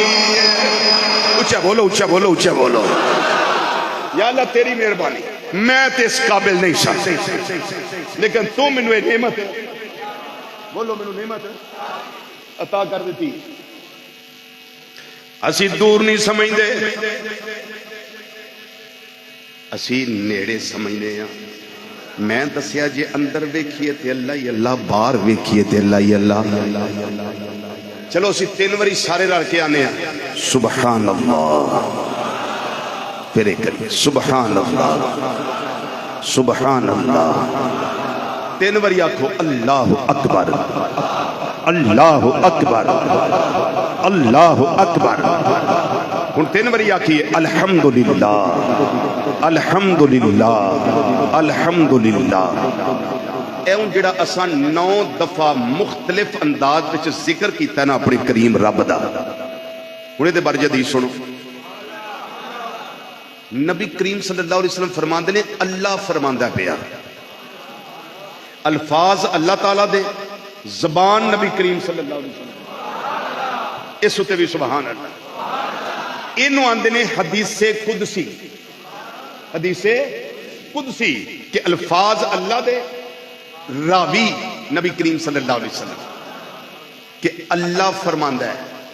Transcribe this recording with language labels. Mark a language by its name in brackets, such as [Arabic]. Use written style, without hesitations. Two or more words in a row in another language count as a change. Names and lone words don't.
[Punjabi] اچھا بولو, اچھا بولو, اچھا بولو. یا اللہ تیری مہربانی, میں تے اس قابل نہیں سا, لیکن تو مینوں نعمت, بولو مینوں نعمت عطا کر دیتی. اسی دور نہیں سمجھدے, اسی نیڑے سمجھنے ہیں. میں دسیا جے اندر ویکھیے تے اللہ ہی اللہ, باہر ویکھیے تے اللہ ہی اللہ. چلو اسی 3 واری سارے رل کے آنے ہیں [Arabic] سبحان اللہ, [Punjabi] پھر ایک کریے [Arabic] سبحان اللہ, سبحان اللہ. [Punjabi] 3 واری آکھو [Arabic] اللہ اکبر, اللہ اکبر, اللہ اکبر. [Punjabi] ہن 3 واری آکھیے الحمدللہ, الحمدللہ, الحمدللہ. اے ہن جڑا اساں 9 دفعہ مختلف انداز وچ ذکر کیتا نا اپنے کریم رب دا, ہن دے بارے حدیث سنو. نبی کریم [Arabic] صلی اللہ علیہ وسلم [Punjabi] فرماندے نے اللہ فرماندا پیا, الفاظ اللہ تعالیٰ دے, زبان نبی کریم [Arabic] صلی اللہ علیہ وسلم, [Punjabi] اس اتے بھی [Arabic] سبحان اللہ. [Punjabi] انہوں آندے نے حدیث قدسی, حدیث قدسی کہ الفاظ اللہ دے, راوی نبی کریم [Arabic] صلی اللہ علیہ وسلم, [Punjabi] کہ اللہ فرماندا ہے